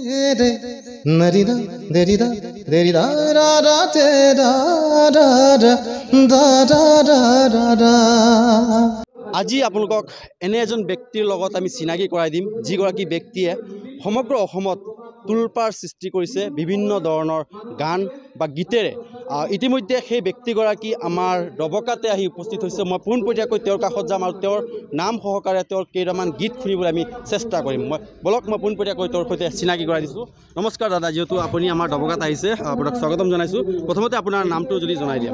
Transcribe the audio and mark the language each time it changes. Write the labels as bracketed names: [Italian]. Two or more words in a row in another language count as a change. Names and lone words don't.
[Assamese] re narida derida derida ra ra te ra ra ra da da da da da আজি আপোনালোকক এনে এজন ব্যক্তিৰ লগত আমি চিনাকি কৰাই দিম যিগৰাকী ব্যক্তিয়ে সমগ্ৰ অসমত তুলপাৰ সৃষ্টি কৰিছে বিভিন্ন ধৰণৰ গান বা গীতেৰে ইতিমধ্যে সেই ব্যক্তিগৰাকী আমাৰ দবকাতে আহি উপস্থিত হৈছে মই পোনপটীয়াকৈ তেওঁৰ কাষত যাম আৰু তেওঁৰ নাম সহকাৰে তেওঁৰ কেইটামান গীত শুনিবলৈ আমি চেষ্টা কৰিম মই পোনপটীয়াকৈ তেওঁৰ সৈতে চিনাকি কৰাই দিছোঁ নমস্কাৰ দাদা যিহেতু আপুনি আমাৰ দবকাত আহিছে আপোনাক স্বাগতম জনাইছোঁ প্ৰথমতে আপোনাৰ নামটো যদি জনাই দিয়ে